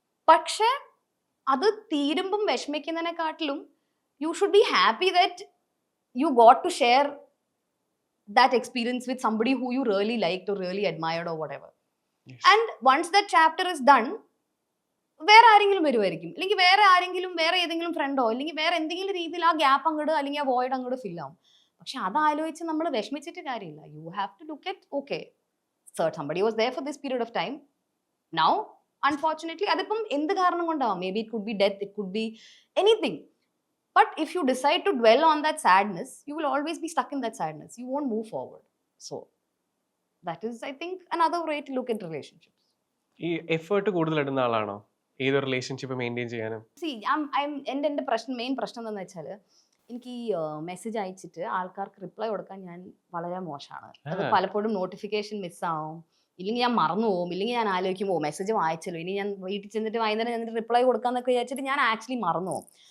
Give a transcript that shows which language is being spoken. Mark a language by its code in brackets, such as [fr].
[ml] പക്ഷെ അത് തീരുമ്പം വിഷമിക്കുന്നതിനെക്കാട്ടിലും [en] You should be happy that you got to share that experience with somebody who you really liked or really admired or whatever. Yes. And once that chapter is done, [ml] വേറെ ആരെങ്കിലും വരുമായിരിക്കും, അല്ലെങ്കിൽ വേറെ ഏതെങ്കിലും ഫ്രണ്ടോ അല്ലെങ്കിൽ വേറെ എന്തെങ്കിലും രീതിയിൽ ആ ഗ്യാപ്പ് അങ്ങോട്ട് അല്ലെങ്കിൽ ആ വോയിഡ് അങ്ങോട്ട് ഫിൽ ആവും. പക്ഷെ അത് ആലോചിച്ച് നമ്മൾ വിഷമിച്ചിട്ട് കാര്യമില്ല. [en] You have to look at okay, somebody was there for this period of time. Now unfortunately [ml] അതിപ്പം എന്ത് കാരണം കൊണ്ടാവാം, [en] May be it could be death, it could be anything. But if you decide to dwell on that sadness, you will always be stuck in that sadness. You won't move forward. So that is, I think, another way to look at relationships. [ml] ഈ effort കൂടുതൽ ഇടുന്ന ആളാണോ ഏത് relationship maintain ചെയ്യാനും? See, എൻ്റെ main പ്രശ്നം എന്താണെന്ന് വെച്ചാൽ, എനിക്ക് ഈ മെസ്സേജ് അയച്ചിട്ട് ആൾക്കാർക്ക് റിപ്ലൈ കൊടുക്കാൻ ഞാൻ വളരെ മോശമാണ്. അത് പലപ്പോഴും നോട്ടിഫിക്കേഷൻ മിസ്സാവും, ഇല്ലെങ്കിൽ ഞാൻ മറന്നു പോകും, ഇല്ലെങ്കിൽ ഞാൻ ആലോചിക്കുമ്പോൾ മെസ്സേജ് വായിച്ചല്ലോ, ഇനി ഞാൻ വീട്ടിൽ ചെന്നിട്ട് വൈകുന്നേരം ചെന്നിട്ട് റിപ്ലൈ കൊടുക്കാന്നൊക്കെ വിചാരിച്ചിട്ട് ഞാൻ ആക്ച്വലി മറന്നു പോകും.